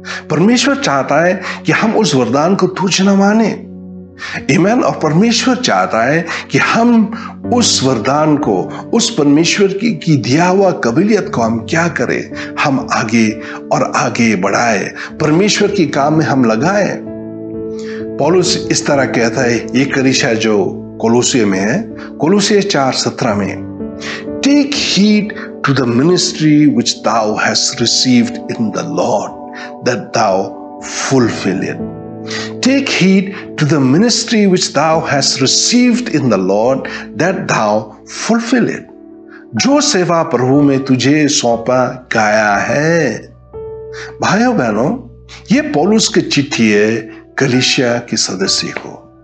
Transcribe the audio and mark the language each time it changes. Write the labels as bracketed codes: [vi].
[hi] परमेश्वर चाहता है कि हम उस वरदान को तुच्छ न माने। आमीन। और परमेश्वर चाहता है कि हम उस वरदान को, उस परमेश्वर की दिया हुआ काबिलियत को हम क्या करें, हम आगे और आगे बढ़ाए, परमेश्वर के काम में हम लगाए। पौलुस इस तरह कहता है, ये कलीसिया जो कोलोसिया में है, कोलोसिया 4:17 में, [en] Take heed to the ministry which thou hast received in the Lord, that thou fulfill it. Take heed to the ministry which thou hast received in the Lord, that thou fulfill it. [hi] जो सेवा प्रभु में तुझे सौंपा गया है। भाइयों बहनों, ये पौलुस की चिट्ठी है कलीसिया के सदस्य को।